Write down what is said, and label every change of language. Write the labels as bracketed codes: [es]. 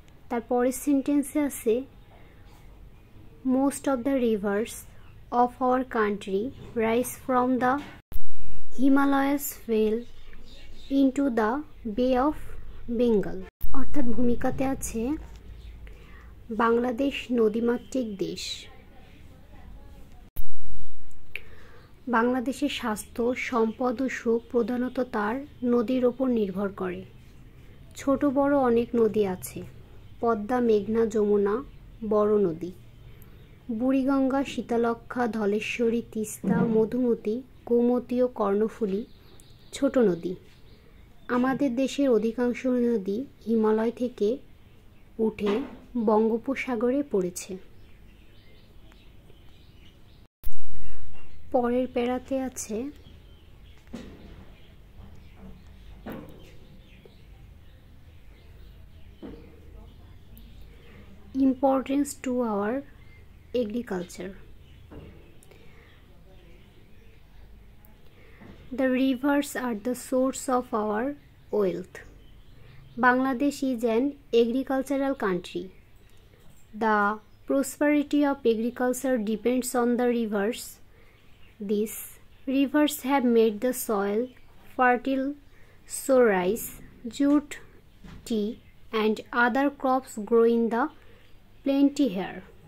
[bn] তারপরের সেন্টেন্সে আছে [en] most of the rivers of our country rise from the Himalayas fell into the Bay of Bengal. [bn] অর্থাৎ ভূমিকাতে আছে বাংলাদেশ নদীমাতৃক দেশ। বাংলাদেশের স্বাস্থ্য, সম্পদ ও সুখ প্রধানত তার নদীর ওপর নির্ভর করে। ছোট বড় অনেক নদী আছে। পদ্মা, মেঘনা, যমুনা বড় নদী। বুড়িগঙ্গা, শীতলক্ষ্যা, ধলেশ্বরী, তিস্তা, মধুমতি, গোমতী ও কর্ণফুলী ছোট নদী। আমাদের দেশের অধিকাংশ নদী হিমালয় থেকে উঠে বঙ্গোপসাগরে পড়েছে। পরের প্যারাতে আছে [en] Importance to our agriculture. The rivers are the source of our wealth. Bangladesh is an agricultural country. The prosperity of agriculture depends on the rivers. These rivers have made the soil fertile, so rice, jute, tea and other crops grow in the plenty here.